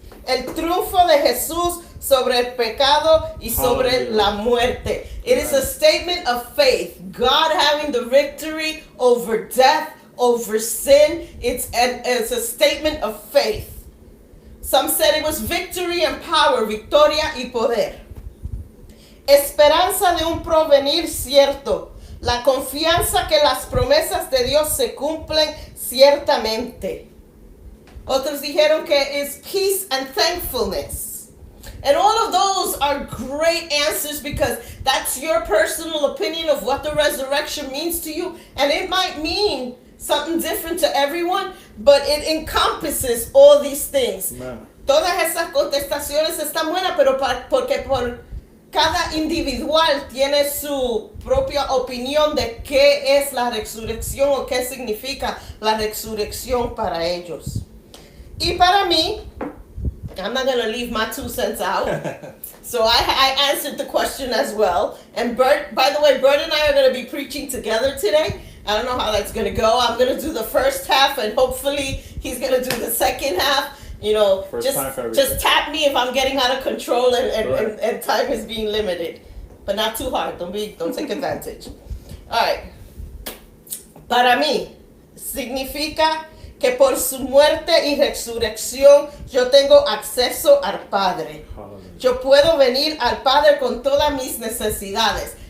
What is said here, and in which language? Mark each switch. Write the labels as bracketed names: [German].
[Spanish] El triunfo de Jesús sobre el pecado y sobre la muerte. [English] It is a statement of faith. God having the victory over death, over sin. It's a statement of faith. Some said it was victory and power, [Spanish] victoria y poder. Esperanza de un porvenir cierto. La confianza que las promesas de Dios se cumplen ciertamente. Otros dijeron que es [English] peace and thankfulness. And all of those are great answers because that's your personal opinion of what the resurrection means to you. And it might mean something different to everyone, but it encompasses all these things. Amen. [Spanish] Todas esas contestaciones están buenas, pero porque por cada individual tiene su propia opinión de qué es la resurrección o qué significa la resurrección para ellos. Y para mí, [English] I'm not going to leave my 2 cents out. So I answered the question as well. And Bert, by the way, Bert and I are going to be preaching together today. I don't know how that's going to go. I'm going to do the first half and hopefully he's going to do the second half. You know, just tap me if I'm getting out of control and time is being limited. But not too hard. Don't take advantage. All right. [Spanish] Para mí, significa que por su muerte y resurrección yo tengo acceso al Padre. Yo puedo venir al Padre con todas mis necesidades.